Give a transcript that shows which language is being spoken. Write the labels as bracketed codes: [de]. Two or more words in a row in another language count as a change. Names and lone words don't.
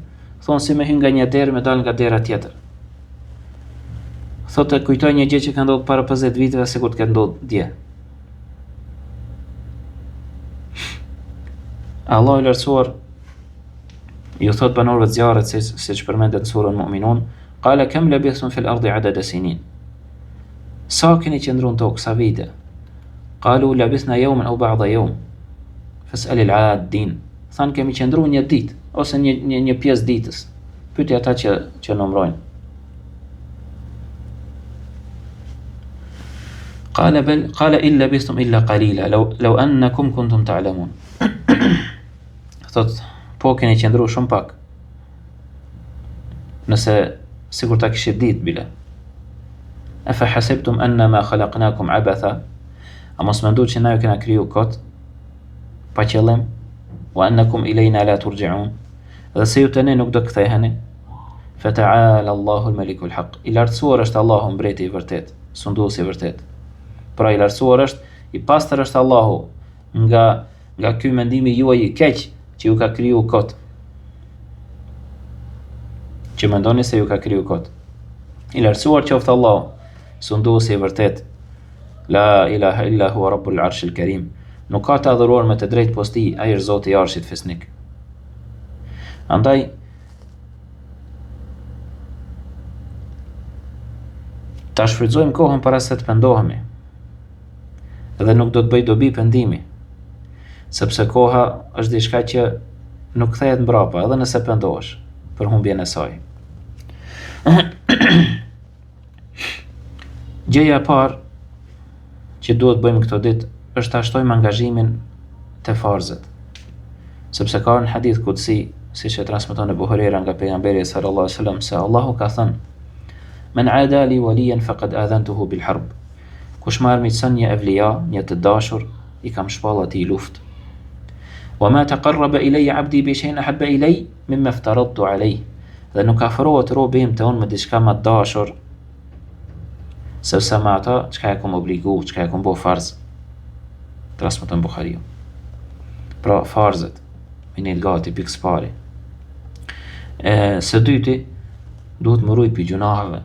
[sq] Thonë si me hyn nga një derë me dal nga dera tjetër. Thotë kujtoj një gjë që ka ndodhur para 50 viteve sikur të ketë ndodhur dje. Allahu i lartësuar ju thot banorëve të zjarrit siç përmendet në surën Mu'minun, [ar] قال كم لبثتم في الأرض عدد سنين. [sq] Sa keni qëndruar në tokë, sa vite? [ar] قالوا لبثنا يوما أو بعض يوم. فاسأل العادين. [sq] Than kemi qëndruar një ditë ose një pjesë ditës. Pyeti ata që numrojnë. [ar] قال إلا لبثتم إلا قليلا لو أنكم كنتم تعلمون. [sq] Thot, po keni qëndruar shumë pak. Nëse sikur ta kishit ditë bile. [ar] أفحسبتم أنما خلقناكم عبثا? [sq] A mos mendoni që na ju kena kriju kot pa qëllim? [ar] وأنكم إلينا لا ترجعون? [sq] Dhe se ju të ne nuk do të ktheheni? [ar] فتعالى الله الملك الحق. [sq] I lartësuar është Allahu mbreti i vërtet, sunduesi i vërtet. Pra i lartësuar është, i pastër është Allahu nga ky mendimi juaj i keq që ju ka kriju kot. Që mendoni se ju ka kriju kot. I lartësuar qoftë Allahu, sunduesi i vërtet. [ar] لا إله إلا هو رب العرش الكريم. [sq] Nuk ka të adhuruar me të drejtë posti, ai është Zoti i Arshit fesnik. Andaj ta shfrytëzojmë kohën para se të pendohemi. Dhe nuk do të bëj dobi pendimi, sepse koha është diçka që nuk kthehet mbrapa, edhe nëse pendohesh për humbjen e saj. Gjëja e parë që duhet bëjmë këto ditë është ta shtojmë angazhimin te farzet. Sepse ka në hadith kutsi, siç e transmeton Abu Huraira nga pejgamberi [ar] صلى الله عليه وسلم, [sq] se Allahu ka thënë: [ar] "من عادى لي وليا فقد آذنته بالحرب." [sq] Kush më armiqson një evlija, një të dashur, i kam shpall atij luftë. [ar] "وما تقرب إلي عبدي بشيء أحب إلي مما افترضت عليه." [sq] Dhe nuk afrohet robi im te unë me diçka më të dashur se sa me ata çka e kam obligu, çka e kam bo farz. Transmeton Buhariu. Pra farzet, minit gati pikë së pari. Së dyti, duhet më rujt për gjunahave.